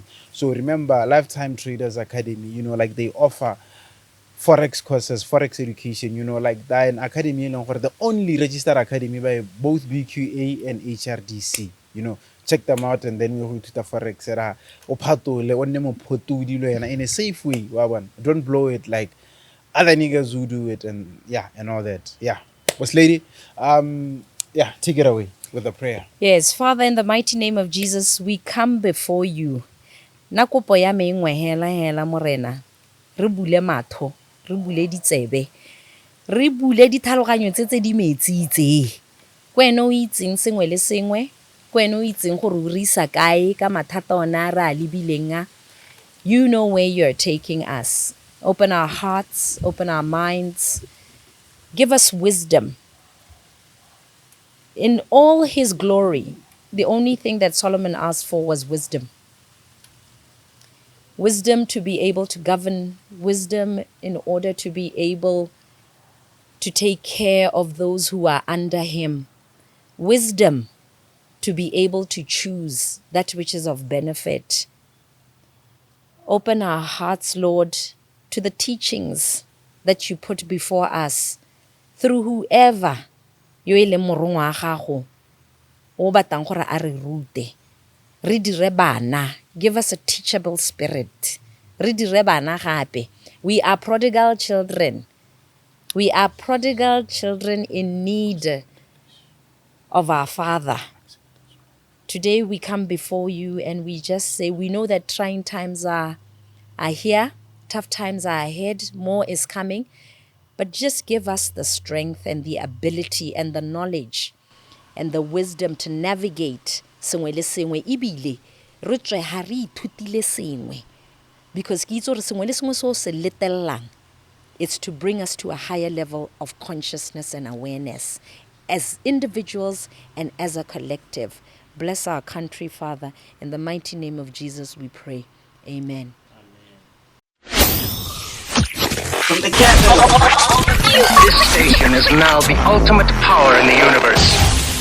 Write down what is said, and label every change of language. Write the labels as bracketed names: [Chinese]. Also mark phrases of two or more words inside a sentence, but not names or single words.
[English] So remember, Lifetime Traders Academy, like they offer forex courses, forex education, like that an academy, the only registered academy by both BQA and HRDC, check them out and then we'll to the forex in a safe way. Don't blow it like other niggas who do it and all that. Yeah. Boss lady, take it away with a prayer. Yes, Father, in the mighty name of Jesus, we come before you. [Tswana] Na kopo ya me hela morena. Re bule matho, re bule ditsebe. Re bule ditlhaloganyo tse di metsitse. Kwena o itseng sengwe le sengwe. Kwena o itseng gore o re isa kae ka mathata ona ra lebileng. [English] You know where you're taking us. Open our hearts, open our minds. Give us wisdom. In all his glory, the only thing that Solomon asked for was wisdom. Wisdom to be able to govern, wisdom in order to be able to take care of those who are under him, wisdom to be able to choose that which is of benefit. Open our hearts, Lord, to the teachings that you put before us through whoever [Tswana] yo e leng morongwa wa gago o batlang gore a re rute. Re dire bana. [English] Give us a teachable spirit. [Tswana] Re dire bana gape. [English] We are prodigal children. We are prodigal children in need of our Father. Today we come before you and we just say, we know that trying times are here, tough times are ahead, more is coming, but just give us the strength and the ability and the knowledge and the wisdom to navigate [Tswana] sengwe le sengwe ebile re tswe ha re ithutile sengwe, [English] because [Tswana] ke itse gore sengwe le sengwe se o se letellang, [English] it's to bring us to a higher level of consciousness and awareness as individuals and as a collective. Bless our country, Father. In the mighty name of Jesus we pray. Amen. From the capital, this station is now the ultimate power in the universe.